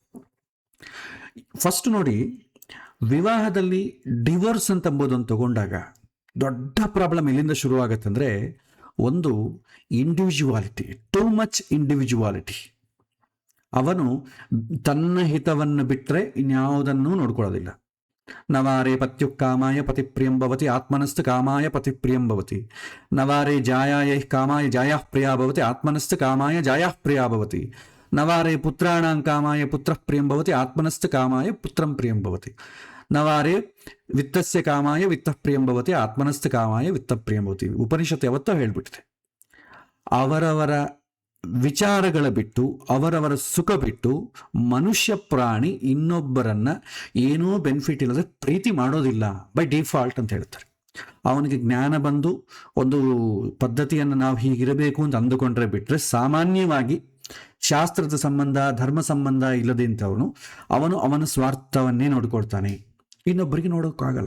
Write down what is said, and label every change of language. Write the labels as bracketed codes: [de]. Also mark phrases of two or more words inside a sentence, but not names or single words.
[kn] ಫಸ್ಟ್ ನೋಡಿ, ವಿವಾಹದಲ್ಲಿ ಡಿವೋರ್ಸ್ ಅಂತ ಅಂಬೋದನ್ನು ತಗೊಂಡಾಗ ದೊಡ್ಡ ಪ್ರಾಬ್ಲಮ್ ಎಲ್ಲಿಂದ ಶುರುವಾಗತ್ತಂದ್ರೆ, ಒಂದು ಇಂಡಿವಿಜುವಾಲಿಟಿ, [en] too much individuality. [kn] ಅವನು ತನ್ನ ಹಿತವನ್ನು ಬಿಟ್ಟರೆ ಇನ್ಯಾವುದನ್ನೂ ನೋಡ್ಕೊಳ್ಳೋದಿಲ್ಲ. [sa] ನವಾರೇ ಪತ್ಯುಕ್ಕಾಮಾಯ ಪತಿಪ್ರಿಯಂ ಭವತಿ ಆತ್ಮನಸ್ಥ ಕಾಮಾಯ ಪತಿಪ್ರಿಯಂ ಭವತಿ. ನವಾರೇ ಜಾಯಾಯ ಕಾಮಾಯ ಜಾಯಾಃ ಪ್ರಿಯಾ ಭವತಿ ಆತ್ಮನಸ್ಥ ಕಾಮಾಯ ಜಾಯಾಃ ಪ್ರಿಯಾ ಭವತಿ. ನವಾರೇ ಪುತ್ರಾಣಾಂ ಕಾಮಾಯ ಪುತ್ರಃ ಪ್ರಿಯಂ ಭವತಿ ಆತ್ಮನಸ್ಥ ಕಾಮಾಯ ಪುತ್ರಂ ಪ್ರಿಯಂ ಭವತಿ. ನವಾರೇ ವಿತ್ತಸ್ಯ ಕಾಮಾಯ ವಿತ್ತಃ ಪ್ರಿಯಂ ಭವತಿ ಆತ್ಮನಸ್ಥ ಕಾಮಾಯ ವಿತ್ತ ಪ್ರಿಯಂ ಭವತಿ. [kn] ಉಪನಿಷತ್ತು ಯಾವತ್ತೂ ಹೇಳ್ಬಿಟ್ಟಿದೆ. ಅವರವರ ವಿಚಾರಗಳ ಬಿಟ್ಟು, ಅವರವರ ಸುಖ ಬಿಟ್ಟು ಮನುಷ್ಯ ಪ್ರಾಣಿ ಇನ್ನೊಬ್ಬರನ್ನ ಏನೂ ಬೆನಿಫಿಟ್ ಇಲ್ಲದೆ ಪ್ರೀತಿ ಮಾಡೋದಿಲ್ಲ [en] by default [kn] ಅಂತ ಹೇಳ್ತಾರೆ. ಅವನಿಗೆ ಜ್ಞಾನ ಬಂದು ಒಂದು ಪದ್ಧತಿಯನ್ನು ನಾವು ಹೀಗಿರಬೇಕು ಅಂತ ಅಂದುಕೊಂಡ್ರೆ ಬಿಟ್ಟರೆ, ಸಾಮಾನ್ಯವಾಗಿ ಶಾಸ್ತ್ರದ ಸಂಬಂಧ ಧರ್ಮ ಸಂಬಂಧ ಇಲ್ಲದೆ ಇಂಥವನು ಅವನ ಸ್ವಾರ್ಥವನ್ನೇ ನೋಡ್ಕೊಳ್ತಾನೆ, ಇನ್ನೊಬ್ಬರಿಗೆ ನೋಡೋಕ್ಕಾಗಲ್ಲ.